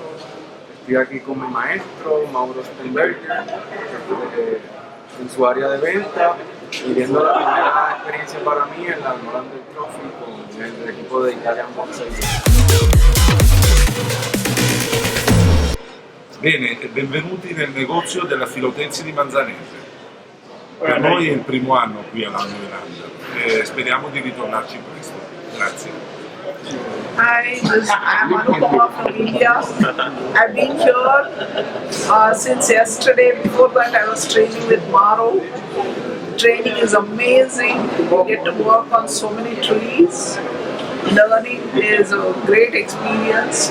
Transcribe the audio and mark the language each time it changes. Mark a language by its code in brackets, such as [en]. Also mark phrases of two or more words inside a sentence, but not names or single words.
[es] Estoy aquí con mi maestro, Mauro Stemberger, en su área de venta, viviendo la primera experiencia para mí en la Italian Trophy con el equipo de ItalianBonsaiDream. [it] Bene, e benvenuti nel negozio della Filotensi di Manzanese. Per noi è il primo anno qui alla New Zealand e speriamo di ritornarci presto. Grazie. [en] Hi, I'm Anupama from India. I've been here since yesterday. Before that, I was training with Mauro. Training is amazing. You get to work on so many trees. Learning is a great experience.